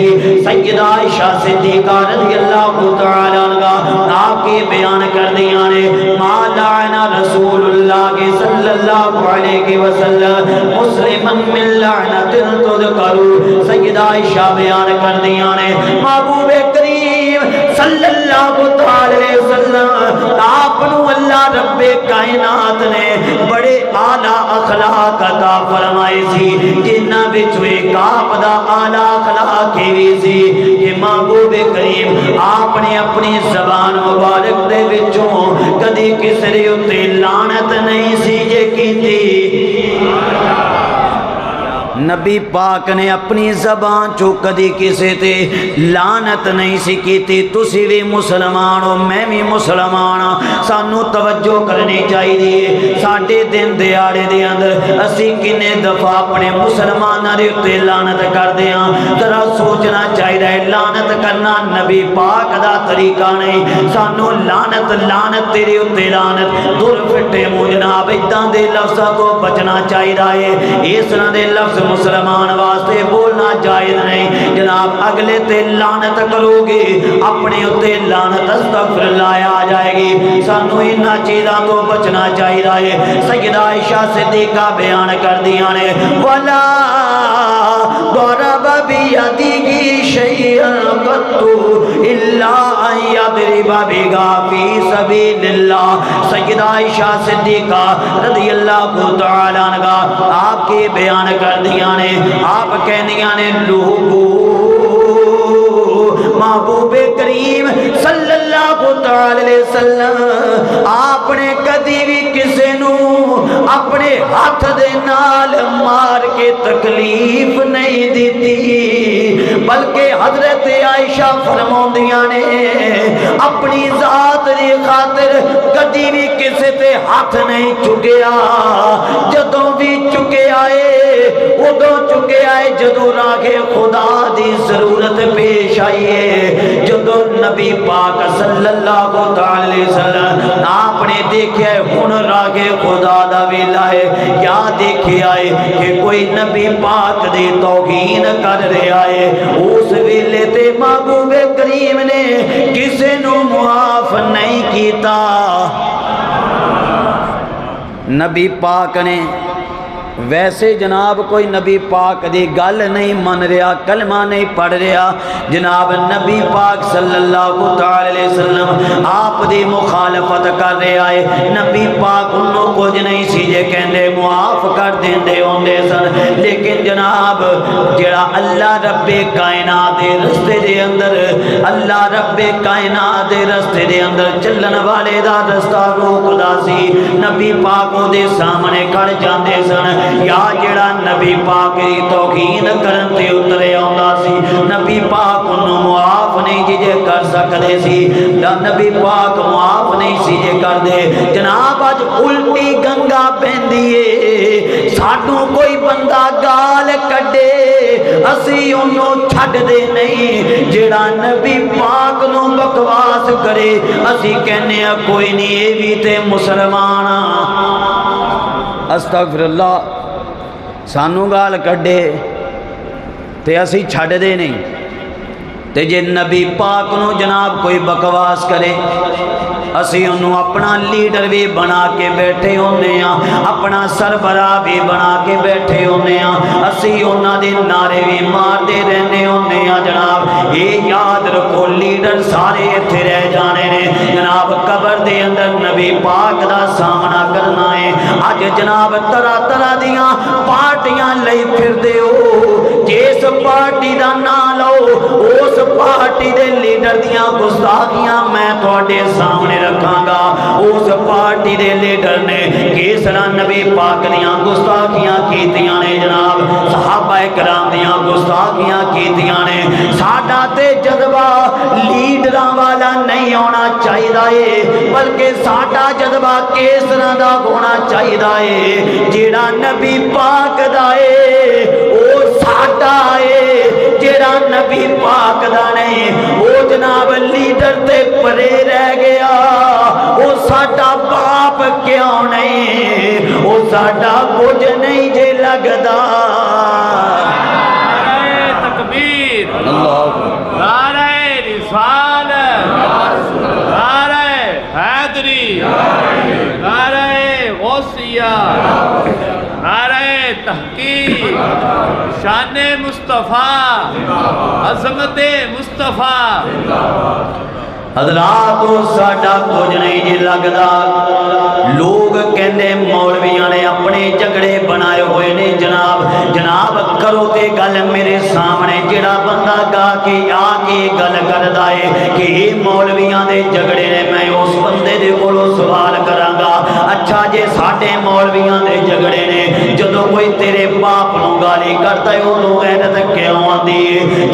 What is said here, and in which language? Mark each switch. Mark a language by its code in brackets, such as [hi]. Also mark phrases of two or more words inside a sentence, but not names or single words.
[pa] سیدہ عائشہ صدیقہ [ar] رضی اللہ تعالی عنہا [pa] آپ کی بیان کر دیاں نے، ماں علیہ وسلم مسلمن من لعنت تذکرو سیدہ عائشہ بیان کر دیا نے محبوب کریم [ar] صلی اللہ علیہ وسلم [pa] آپ نو اللہ رب کائنات نے بڑے اعلی اخلاق عطا فرمائے سی جنہاں وچوں ایک آپ دا اعلی اخلاق بھی سی کہ محبوب کریم آپ نے اپنی زبان مبارک دے وچوں کدی کسی دے اُتے لعنت نہیں سی جے کیتی نبی پاک نے اپنی زبان چو کدی کسی تے لعنت نہیں سی کیتی تسی بھی مسلمان ہو میں بھی مسلمان ہاں سانو توجہ کرنی چاہیے ساڈے دن دیاڑے دے اندر اسی کنے دفعہ اپنے مسلماناں دے تے لعنت کردے ہاں ذرا سوچنا چاہیے لعنت کرنا نبی پاک دا طریقہ نہیں سانو لعنت تیرے تے لعنت دور پھٹے منہ جناب اداں دے لفظاں تو بچنا چاہیے اس طرح دے لفظ مسلمان واسطے بولنا جائز نہیں جناب اگلے تے لعنت کرو گے اپنے اتے لعنت [ar] استغفر اللہ [pa] آ جائے گی سانو انہاں چیزاں تو بچنا چاہیے سیدہ عائشہ صدیقہ بیان کر دیا نے [ar] ولا ضرب بیدیہ شیئا قط الا ان یضرب بہا فی سبیل اللہ [pa] سیدہ عائشہ صدیقہ [ar] رضی اللہ تعالی عنہا [pa] آپ کے بیان کر دیا نے آپ کہنیاں نے لوگو محبوب کریم [ar] صلی اللہ علیہ وسلم [pa] آپ نے کدی بھی کسی نو اپنے ہاتھ دے نال مار کے تکلیف نہیں دیتی بلکہ حضرت عائشہ فرماندیاں نے اپنی ذات دی خاطر کدی بھی کسی تے ہاتھ نہیں چکیا جدوں بھی چکے آئے ادو چکے آئے جدو راہ خدا دی ضرورت پیش آئیے جدو نبی پاک [ar] صلی اللہ علیہ وسلم [pa] آپ نے دیکھے ہن راہ خدا دا ویلا ہے کیا دیکھے آئے کہ کوئی نبی پاک دی توہین کر رہے آئے اس ویلے تے محبوب کریم نے کسی نو معاف نہیں کیتا نبی پاک نے ویسے جناب کوئی نبی پاک دی گل نہیں من رہا کلمہ نہیں پڑھ رہا جناب نبی پاک [ar] صلی اللہ علیہ وسلم [pa] آپ دی مخالفت کر رہے آئے نبی پاک انہوں کچھ نہیں سی جے کہندے معاف کر دیندے ہوندے سن لیکن جناب جڑا اللہ رب کائنات دے رستے دے اندر اللہ رب کائنات دے رستے دے اندر چلن والے دا رستہ روکدا سی نبی پاک دے سامنے کھڑ جاندے سن یا جڑا نبی پاک دی توہین کرن تے اترے آندا سی نبی پاک انہوں معاف نہیں جے کر سکدے سی نبی پاک معاف نہیں سی جے کر دے جناب اج الٹی گنگا پہندی سانوں کوئی بندہ گال کڈے اسی انہوں چھڈ دے نہیں جڑا نبی پاک نو بکواس کرے اسی کہنے کوئی نہیں اے بھی تے مسلمان [ar] استغفر اللہ [pa] سانو گال کڈے تے اسی چھڈ دے نہیں تے جے نبی پاک نو جناب کوئی بکواس کرے اسی انہوں اپنا لیڈر بھی بنا کے بیٹھے ہونے ہیں اپنا سربراہ بھی بنا کے بیٹھے ہونے ہیں اسی انہوں دے نعرے بھی مار دے رہنے ہونے ہیں جناب یہ یاد رکھو لیڈر سارے تھے رہ جانے نے جناب قبر دے اندر نبی پاک دا سامنا کرنا ہے آج جناب طرح طرح دیاں پارٹیاں لئی پھر دے ہو جیس پارٹی دا نہ لو اس پارٹی دے لیڈر دیاں گستاخیاں میں تھوڑے سامنے رکھاں گا اس پارٹی دے لیڈر نے کیسرا نبی پاک دیاں گستاخیاں کیتیاں نے جناب صحابہ کرام دیاں گستاخیاں کیتیاں نے ساڈا تے جذبہ لیڈراں والا نہیں ہونا چاہیے بلکہ ساڈا جذبہ کیسرا دا ہونا چاہیے جیڑا نبی پاک دا ہے او ساڈا ہے جیڑا نبی پاک دا نہیں او جناب لیڈر تے پرے رہ گیا او ساڈا باپ کیوں نہیں او ساڈا کچھ نہیں جے لگدا تکبیر اللہ [ur] نعرہ رسالت نعرہ حیدری نعرہ غوثیہ کی شان مصطفیٰ عظمت مصطفیٰ. [pa] حضرات ساڈا کچھ نہیں جی لگدا. لوگ کہتے مولویاں نے اپنے جھگڑے بنائے ہوئے نے جناب. جناب کرو تے گل میرے سامنے. جیڑا بندہ گا کے آکے گل کردا ہے کہ یہ مولویاں دے جھگڑے نے، میں اس بندے دے کولوں سوال کراں گا، اچھا جے ساڈے مولویاں دے جھگڑے نے، جدوں کوئی تیرے باپ نوں گالی کردا ہے اودوں غیرت کیوں آندی ہے?